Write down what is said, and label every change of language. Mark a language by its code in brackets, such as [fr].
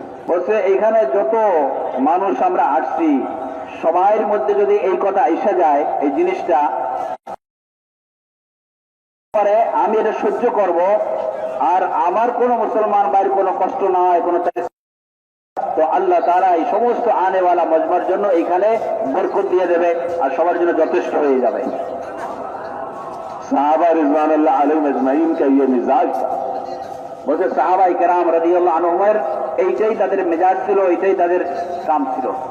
[bn] বলছে এখানে যত মানুষ আমরা আসছি সবার মধ্যে যদি এই কথা এসে যায়, এই জিনিসটা পরে আমি এটা সহ্য করব, আর আমার কোনো মুসলমান ভাইয়ের কোনো কষ্ট না হয়, কোনো, তো আল্লাহ তাআলা এই সমস্ত আনেওয়ালা মজমার জন্য এখানে বরকত দিয়ে দেবে আর সবার জন্য যথেষ্ট হয়ে যাবে। [hi] সাহাবা রিজওয়ানুল্লাহ আলাইহিম আজমাইন का ये मिजाज था। [bn] বলছে সাহাবায়ে কেরাম রাদিয়াল্লাহু আনহুমের এইটাই তাদের মেজাজ ছিল, এইটাই তাদের কাম ছিল।